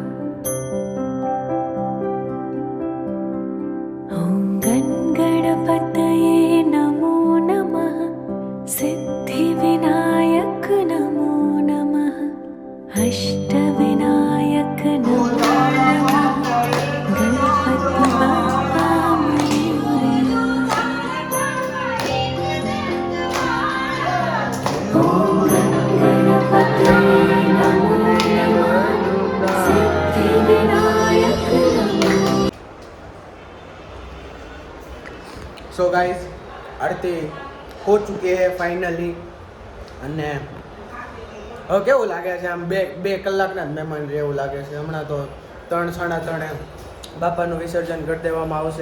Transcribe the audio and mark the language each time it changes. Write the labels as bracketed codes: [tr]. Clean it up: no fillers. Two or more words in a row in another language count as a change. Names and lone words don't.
[sa] ॐ गणपतये नमो नमः, सिद्धिविनायक नमो नमः, अष्टविनायक नमो नमः, [mr] गणपति बाप्पा मोरया. [sa] ॐ गणपतये नमो नमः, सिद्धिविनायक नमो. [en] so guys [hi] आरती हो चुकी है ફાઇનલી. [gu] અને હવે કેવું લાગે છે આમ બે કલાકના જ મહેમાન રહે એવું લાગે છે. હમણાં તો 3-3:30 બાપાનું વિસર્જન કરી દેવામાં આવશે.